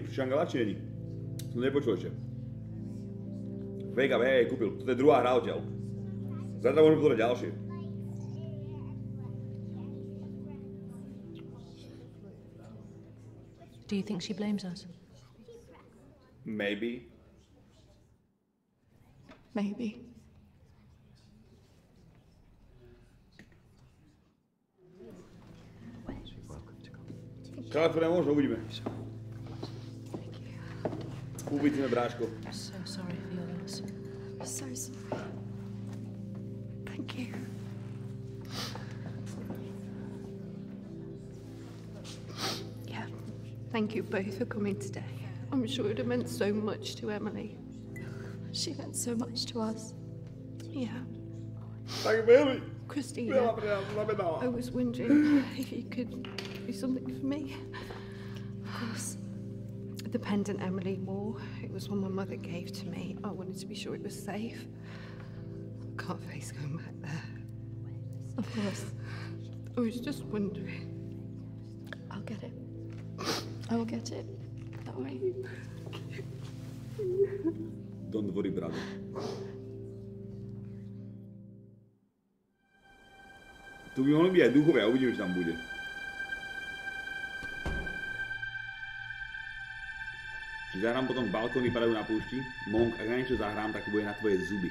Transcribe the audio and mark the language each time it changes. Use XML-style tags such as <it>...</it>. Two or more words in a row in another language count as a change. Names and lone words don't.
<sk>Šangala či není? Som nepočul ešte. Wake Up, hej, kúpil. Toto je druhá hra odtiaľ. Zajtra môžem pozrieť ďalšie.</sk> <en>Do you think she blames us? Maybe. Maybe.</en> <sk>Kalifornia možno, uvidíme. Uvidíme, bráško.</sk> <en>I'm so sorry for your loss. I'm so sorry. Thank you. Yeah, thank you both for coming today. I'm sure it would have meant so much to Emily. She meant so much to us. Yeah.</en> <sk>Tak veľmi.</sk> <en>Christina, I was wondering if you could do something for me. Of course. The pendant Emily wore, it was one my mother gave to me. I wanted to be sure it was safe. I can't face going back there. Of course. I was just wondering. I'll get it. I will get it. That way. Don't worry, brother.</en> <sk>Tu by mohli byť aj duchovia, uvidíme, čo tam bude. Či zahrám potom balkóny padajú na púšti? Monk, ak na niečo zahrám, tak to bude na tvoje zuby.</sk>